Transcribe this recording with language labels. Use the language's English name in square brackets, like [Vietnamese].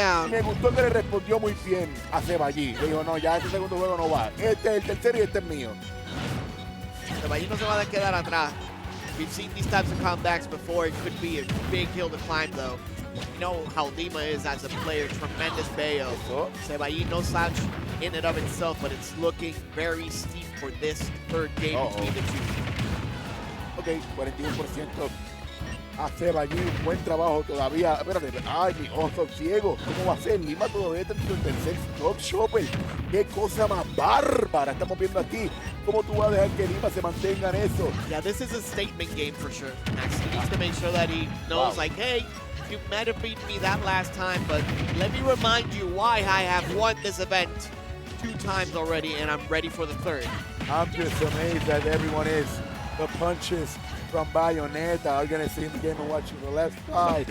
[Spanish] Me gustó que le respondió muy bien a Sebayee. Le dijo, no, ya este segundo juego no va. Este es el tercero y este es mío. Sebayee no se va a quedar atrás. [English] We've seen these types of comebacks before. It could be a big hill to climb, though. You know how Lima is as a player. Tremendous Bayo. Sebayee no slouch in and of itself, but it's looking very steep for this third game between the two. Ok, 41%. [Spanish] A Sebayee, buen trabajo todavía. Espérate, ay, mi ojo ciego. ¿Cómo va a ser? Lima todavía está en el tercer stock, Chopper. Qué cosa más bárbara estamos viendo aquí. ¿Cómo tú vas a dejar que Lima se mantenga en eso? [English] Yeah, this is a statement game for sure. Max, he needs to make sure that he knows, like, hey, you might have beaten me that last time, but let me remind you why I have won this event 2 times already, and I'm ready for the third. I'm just amazed that everyone is. The punches from Bayonetta are going to see in the Game & Watch to the left side.